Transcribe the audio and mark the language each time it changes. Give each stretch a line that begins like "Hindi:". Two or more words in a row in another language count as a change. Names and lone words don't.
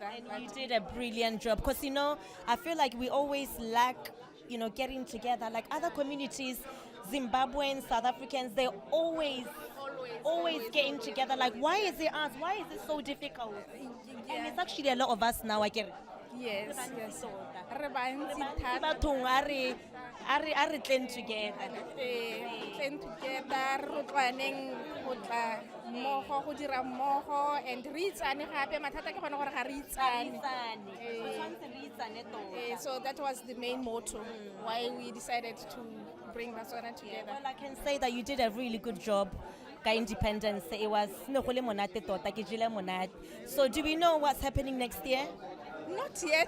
English: And you did a brilliant job, because I feel like we always lack, getting together. Like other communities, Zimbabweans, South Africans, they're always getting together. Like, why is it us? Why is it so difficult? And it's actually a lot of us now. I get it. Yes.
Tswana: Bathong a re tleng together. Tleng together, re tshwaneng go tla mmogo, go dira mmogo, and re itsane gape. Mathata ke gone gore ga re itsane.
English: So that was the main motto why we decided to bring Botswana together. Well, I can say that you did a really good job. Independence, it was so do we know what's happening next year? Not yet.